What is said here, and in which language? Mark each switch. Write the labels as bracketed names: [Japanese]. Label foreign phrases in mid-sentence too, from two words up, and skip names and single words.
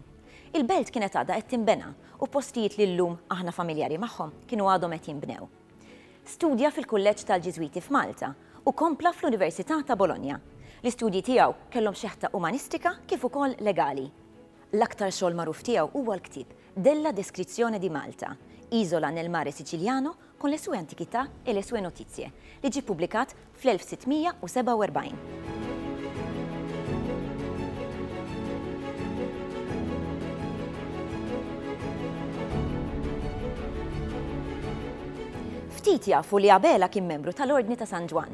[Maltese] Il-belt kienet għadha qed tinbena u postijiet li llum aħna familjari magħhom kienu għadhom qed jinbnew. Studja fil-Kulleġġ tal-Ġiżwiti f'Malta u kompla fl-Università ta' Bologna. L-istudji tiegħu kellhom xeħta umanistika kif ukoll legali. L-aktar xogħol magħruf tiegħu huwa l-ktieb Della Descrizione di Malta, Isola nel Mare Siciliano con le sue antichità e le sue notizie, li ġie ppubblikat fl-1647. Ftit jafu li Abela kien membru tal-Ordni ta' San Ġwan.